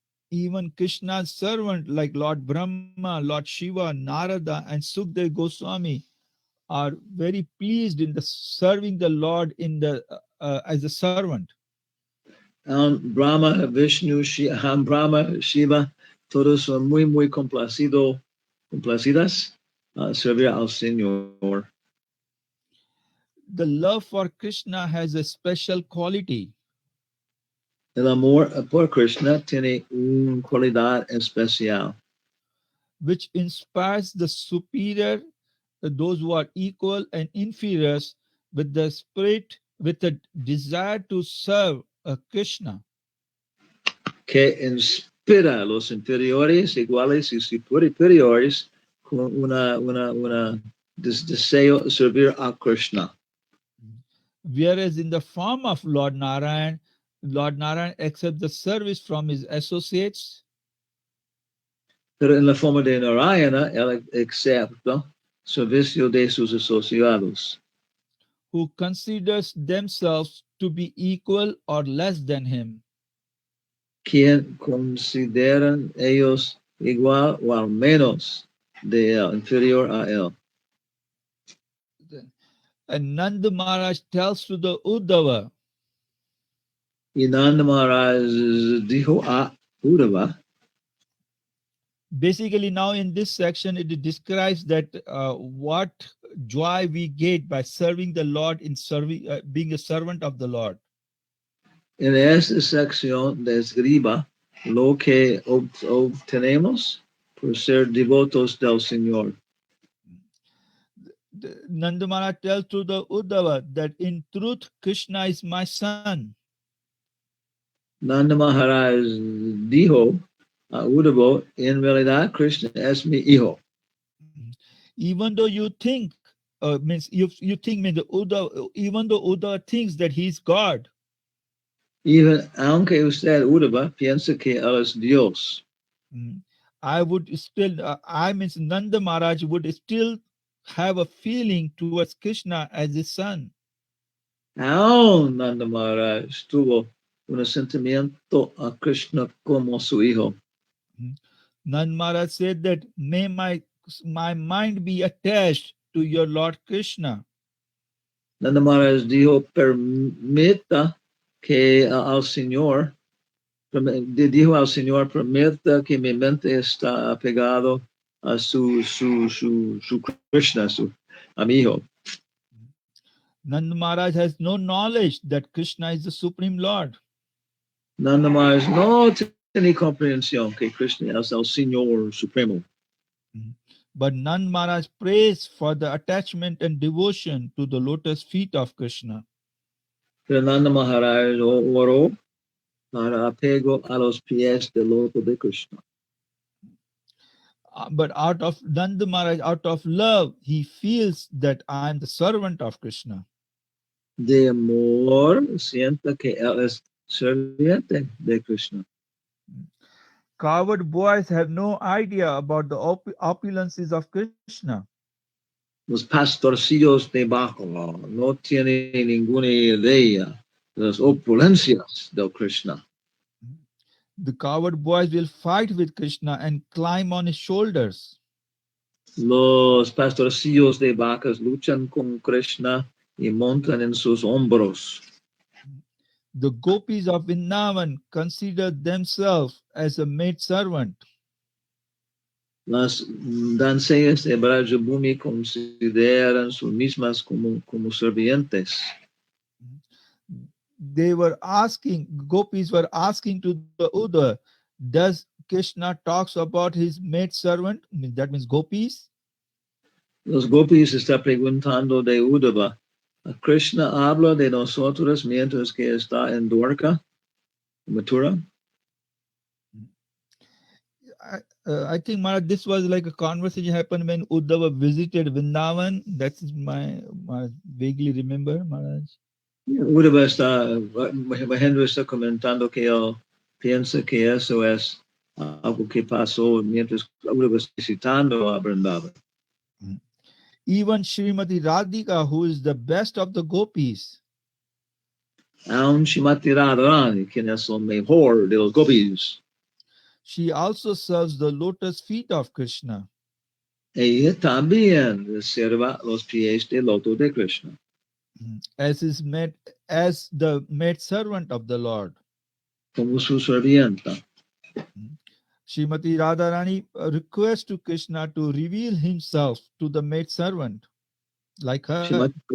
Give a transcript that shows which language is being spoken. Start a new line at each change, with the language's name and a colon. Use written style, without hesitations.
English: Even Krishna's servant like Lord Brahma, Lord Shiva, Narada, and Sukdev Goswami are very pleased in the serving the Lord in the as a servant.
Spanish: Brahma, Vishnu, Brahma, Shiva, todos son muy complacidas a servir al Señor.
English: The love for Krishna has a special quality.
Spanish: El amor por Krishna tiene una cualidad especial,
English: which inspires the superior, those who are equal and inferiors, with the spirit, with a desire to serve Krishna.
Spanish: que inspira a los inferiores, iguales y superiores con una deseo de servir a Krishna.
English: Whereas in the form of Lord Narayan accepts the service from his associates.
Spanish: Pero en la forma de Narayana, él acepta servicio de sus asociados,
English: Who considers themselves to be equal or less than him.
Spanish: quien consideran ellos igual o al menos de él, inferior a él.
English: And Nanda Maharaj tells to the Uddhava,
Spanish: Y Nanda Maharaj dijo a Uddhava,
English: basically now in this section it describes that what joy we get by serving the Lord in serving being a servant of the Lord.
Spanish: en esta sección describa lo que obtenemos por ser devotos del Señor.
English: Nanda Maharaj tells to the Uddhava that in truth Krishna is my son.
Spanish: Nanda Maharaj dijo a Uddhava, en realidad Krishna es mi hijo.
English: Even though you think, means you think means the Uddhava, even though Uddhava thinks that he's God, Even
Spanish: aunque usted Uddhava piensa que él es Dios.
English: mm, I would still, I means Nanda Maharaj would still have a feeling towards Krishna as his son.
Spanish: Aún Nanda Maharaj tuvo un sentimiento a Krishna como su hijo. Mm.
English: Nand Maharaj said that may my mind be attached to your Lord Krishna.
Spanish: Nanda Maharaj dijo, permita que al Señor, dijo al Señor, permita que mi mente está apegado a su Krishna, a mi hijo.
English: Nand Maharaj has no knowledge that Krishna is the Supreme Lord.
Spanish: Nanda Maharaj no tiene comprensión que Krishna es el Señor Supremo. Mm.
English: But Nand Maharaj prays for the attachment and devotion to the lotus feet of Krishna.
Spanish: Pero Nanda Maharaj oró para apego a los pies del loto de Krishna.
English: But out of Nand Maharaj, out of love, he feels that I am the servant of Krishna.
Spanish: De amor, sienta que él es serviente de Krishna.
English: Coward boys have no idea about the opulences of Krishna.
Spanish: Los pastorcillos de Bajo no tienen ninguna idea de las opulencias del Krishna.
English: The coward boys will fight with Krishna and climb on his shoulders.
Spanish: Los pastorcillos de vacas luchan con Krishna y montan en sus hombros.
English: The gopis of Vrindavan consider themselves as a maid servant.
Spanish: Las doncellas de Brajabhumi consideran sus mismas como servientes.
English: They were asking, gopis were asking to the Uddhava, does Krishna talks about his maid servant? That means gopis.
Spanish: Los gopis está preguntando de Uddhava, Krishna habla de nosotros mientras que está en Dwarka, Mathura.
English: I think Maharaj, this was like a conversation happened when Uddhava visited Vrindavan. That's my vaguely remember, Maharaj.
Spanish: Uddhava está, Mahendra está comentando que él piensa que eso es algo que pasó mientras Uddhava está visitando a Vrindavan.
English: Even Srimati Radhika, who is the best of the gopis,
Spanish: Aun Shrimati Radharani, quien es el mejor de los gopis,
English: she also serves the lotus feet of Krishna.
Spanish: ella también reserva los pies del loto de Krishna.
English: As as the maid servant of the Lord.
Spanish: Como su servienta.
English: Srimati Radharani requests to Krishna to reveal himself to the maid servant, like her.